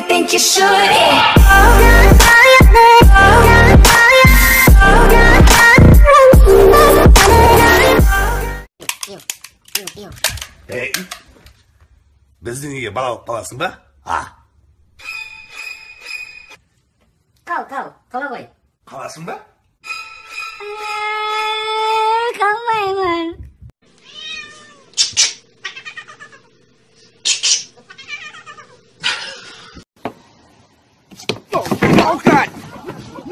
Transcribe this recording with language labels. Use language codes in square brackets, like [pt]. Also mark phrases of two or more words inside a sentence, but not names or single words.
[en] think you should. Yeah. [kk] Hey, біздің үйге бала алып қаласың ба? Қал, қала ғой. Қаласың ба? Қалмаймын. [en] Oh God! No!